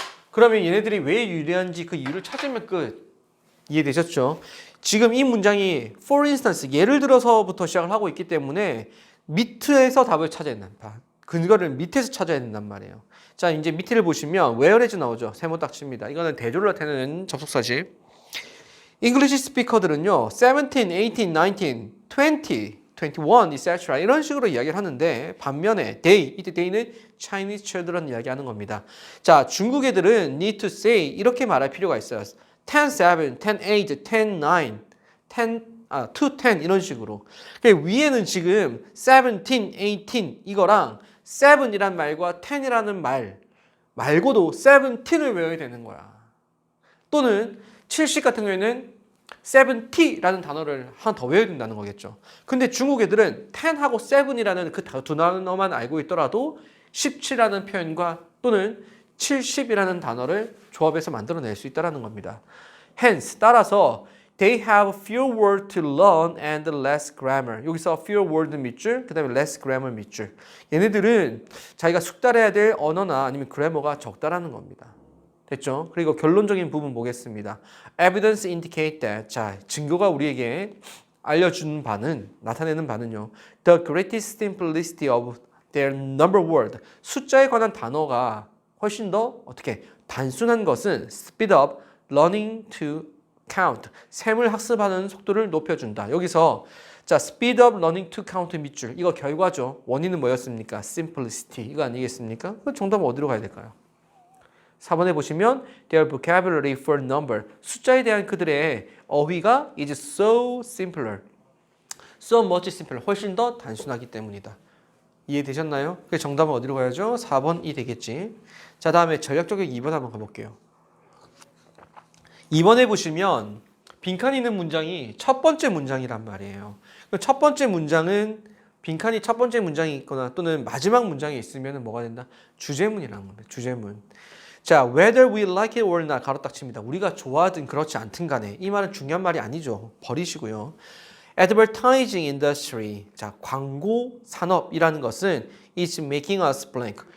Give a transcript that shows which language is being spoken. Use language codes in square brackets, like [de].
[ko] 그러면 얘네들이 왜 유리한지 그 이유를 찾으면 끝. 이해되셨죠? 지금 이 문장이 for instance 예를 들어서부터 시작을 하고 있기 때문에 밑에서 답을 찾아야 된다. 근거를 밑에서 찾아야 된단 말이에요. 자, 이제 밑에를 보시면 [en] where is [ko] 나오죠. 세모 딱 칩니다. 이거는 대조를 나타내는 접속사지. English 스피커들은요 17, 18, 19, 20 21, etc. 이런 식으로 이야기를 하는데 반면에 they, 이때 they는 Chinese children 이야기하는 겁니다. 자, 중국 애들은 [en] need to say [ko] 이렇게 말할 필요가 있어요. 10, 7, 10, 8, 10, 9, 2, 10 이런 식으로. 위에는 지금 17, 18 이거랑 7이란 말과 10이라는 말 말고도 17을 외워야 되는 거야. 또는 70 같은 경우에는 70라는 단어를 하나 더 외워야 된다는 거겠죠. 근데 중국 애들은 10하고 7이라는 그 두 단어만 알고 있더라도 17이라는 표현과 또는 70이라는 단어를 조합해서 만들어낼 수 있다는 겁니다. [en] Hence, [ko] 따라서 [en] they have fewer words to learn and less grammar. [ko] 여기서 [en] fewer word [ko] 밑줄, 그 다음에 [en] less grammar [ko] 밑줄. 얘네들은 자기가 숙달해야 될 언어나 아니면 그래머가 적다라는 겁니다. 됐죠? 그리고 결론적인 부분 보겠습니다. [en] Evidence indicate that. [ko] 자, 증거가 우리에게 알려주는 바는, 나타내는 바는요. [en] The greatest simplicity of their number word. [ko] 숫자에 관한 단어가 훨씬 더 어떻게 단순한 것은 [en] speed up learning to count. [ko] 셈을 학습하는 속도를 높여준다. 여기서 자, [en] speed up learning to count [ko] 밑줄. 이거 결과죠. 원인은 뭐였습니까? simplicity. 이거 아니겠습니까? 그 정답은 어디로 가야 될까요? 4번에 보시면 [en] their vocabulary for number [ko] 숫자에 대한 그들의 어휘가 [en] is so simpler, so much simpler [ko] 훨씬 더 단순하기 때문이다. 이해되셨나요? 그래서 정답은 어디로 가야죠? 4번이 되겠지. 자, 다음에 전략적인 2번 한번 가볼게요. 2번에 보시면 빈칸이 있는 문장이 첫 번째 문장이란 말이에요. 첫 번째 문장은 빈칸이 첫 번째 문장이 있거나 또는 마지막 문장이 있으면 뭐가 된다? 주제문이라는 겁니다. 주제문. [en] 자, whether we like it or not [ko] 가로 딱 칩니다. 우리가 좋아하든 그렇지 않든 간에 이 말은 중요한 말이 아니죠. 버리시고요. [en] Advertising industry. [ko] 자, 광고 산업이라는 것은 [en] is making us blank.